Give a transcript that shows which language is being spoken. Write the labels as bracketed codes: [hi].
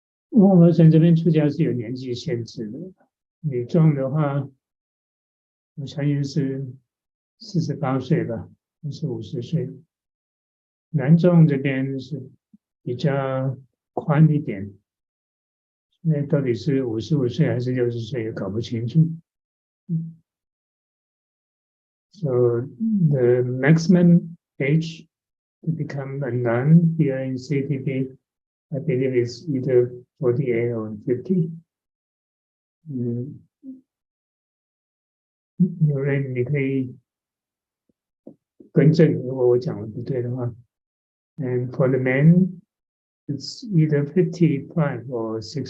[zh] 翁和成这边出家是有年纪限制的，女众的话，我相信是48岁吧，不是50岁。男众这边是比较宽一点，那到底是55岁还是60岁也搞不清楚。 [en] So the maximum age to become a nun here in CTB, I believe is either 48 or 50. [zh] 有人你可以更正，如果我讲的不对的话。 [en] And for the men, it's either 55 or 60.